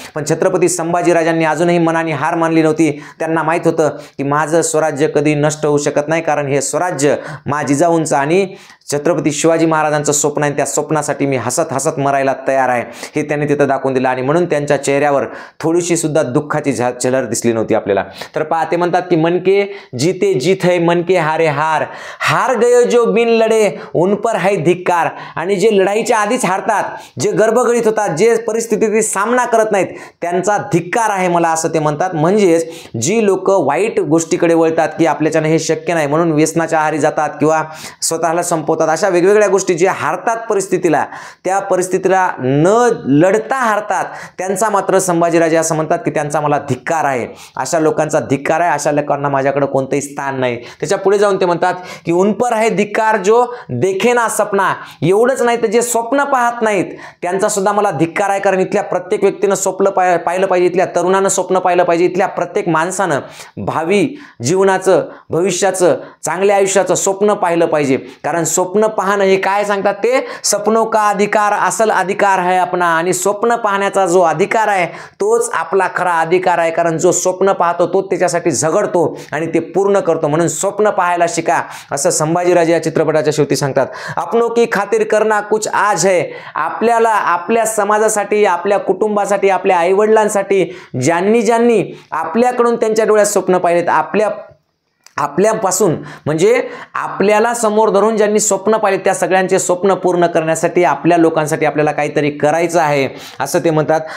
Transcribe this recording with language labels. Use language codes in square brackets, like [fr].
[mr] पण छत्रपती संभाजीराजांनी अजूनही मनाने हार मानली नव्हती. त्यांना माहित होतं की माझं स्वराज्य कधी नष्ट होऊ शकत नाही, कारण हे स्वराज्य मा जिजाऊंचं आणि छत्रपती शिवाजी महाराजांचं स्वप्न आहे, त्या स्वप्नासाठी मी हसत हसत मरायला तयार आहे हे त्यांनी तिथं दाखवून दिलं आणि म्हणून त्यांच्या चेहऱ्यावर थोडीशी सुद्धा दुःखाची झलर दिसली नव्हती आपल्याला. तर पहा ते म्हणतात की [hi] मन के जीते जीत है मन के हारे हार, हार गयो जो बिन लढे उन पर है धिक्कार. [mr] आणि जे लढाईच्या आधीच हारतात, जे गर्भगडीत होतात, जे परिस्थितीचा सामना करत नाहीत, त्यांचा धिक्कार आहे मला असं ते म्हणतात. म्हणजेच जी लोक वाईट गोष्टीकडे वळतात की आपल्याच्याने हे शक्य नाही म्हणून व्यसनाच्या आहारी जातात किंवा स्वतःला संपवतात, अशा वेगवेगळ्या गोष्टी जे हारतात परिस्थितीला, त्या परिस्थितीला न लढता हारतात, त्यांचा मात्र संभाजीराजे असं म्हणतात की त्यांचा मला धिक्कार आहे. अशा लोकांचा धिक्कार आहे, अशा लोकांना माझ्याकडे कोणतंही स्थान नाही. त्याच्या पुढे जाऊन ते म्हणतात की [hi] उन पर है धिक्कार जो देखे ना सपना. [mr] एवढंच नाही तर जे स्वप्न पाहत नाहीत त्यांचा सुद्धा मला धिक्कार आहे. कारण इथल्या प्रत्येक व्यक्तीनं स्वप्न पाहिलं पाहिजे, इथल्या तरुणानं स्वप्न पाहिलं पाहिजे, इथल्या प्रत्येक माणसानं भावी जीवनाचं, भविष्याचं, चांगल्या आयुष्याचं स्वप्न पाहिलं पाहिजे. कारण स्वप्न पाहणं हे काय सांगतात ते, [hi] सपनों का अधिकार असल अधिकार है अपना. [mr] आणि स्वप्न पाहण्याचा जो अधिकार आहे तोच आपला खरा अधिकार आहे. कारण जो स्वप्न पाहतो तो त्याच्यासाठी झगडतो आणि ते पूर्ण करतो. म्हणून स्वप्न पाहायला शिका असं संभाजीराजे या चित्रपटाच्या शेवटी सांगतात. [hi] अपनों की खातिर करना कुछ आज है. [mr] आपल्याला आपल्या समाजासाठी, आपल्या कुटुंबासाठी, आपल्या आईवडिलांसाठी ज्यांनी ज्यांनी आपल्याकडून त्यांच्या डोळ्यात स्वप्न पाहिलेत, आपल्यापासून म्हणजे आपल्याला समोर धरून ज्यांनी स्वप्न पाहिले त्या सगळ्यांचे स्वप्न पूर्ण करण्यासाठी आपल्या लोकांसाठी आपल्याला काहीतरी करायचं आहे असं ते म्हणतात.